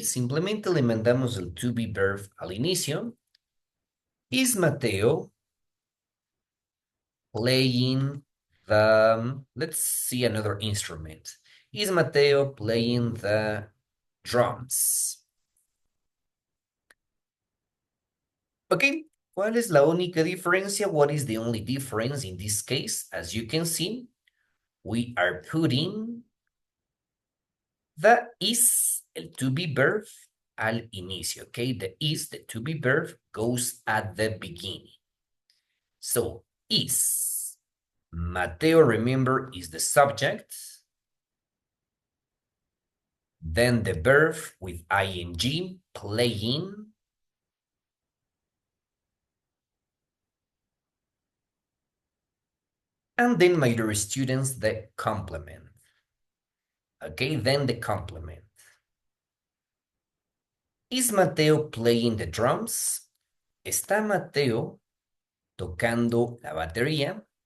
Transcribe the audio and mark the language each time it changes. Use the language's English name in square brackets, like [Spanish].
[Spanish] Simplemente le mandamos el [English] to be verb [Spanish] al inicio. [English] Is Mateo playing the, let's see another instrument. Is Mateo playing the drums? Okay, [Spanish] ¿cuál es la única diferencia? [English] What is the only difference in this case? As you can see, we are putting the is, el to be verb, [Spanish] al inicio, [English] okay? The is, the to be verb, goes at the beginning. So, is. Mateo, remember, is the subject. Then the verb with ing, playing. And then, my dear students, the complement. Okay, then the complement. Is Mateo playing the drums? [Spanish] ¿Está Mateo tocando la batería?